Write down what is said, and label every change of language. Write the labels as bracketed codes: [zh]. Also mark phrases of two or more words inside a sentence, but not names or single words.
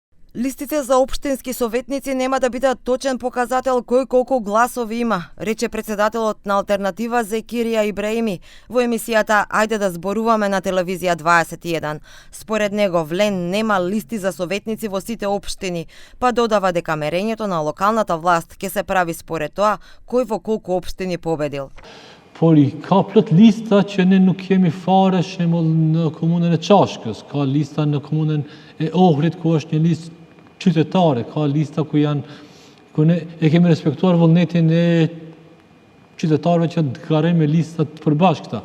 [mk] Листите за општински советници нема да бидат точен показател кој колку гласови има, рече председателот на Алтернатива Зекирија Ибраими во емисијата Ајде да зборуваме на телевизија 21. Според него Влен нема листи за советници во сите општини, па додава дека мерењето на локалната власт ќе се прави според тоа кој во колку општини победил. [sq] Por I ka plot lista që ne nuk kemi fare shembull në komunën e Çashkës, ka lista në komunën e Ohrit ku është një listë qytetare, ka lista ku ne e kemi respektuar vullnetin e qytetarëve që garojnë me lista të përbashkëta.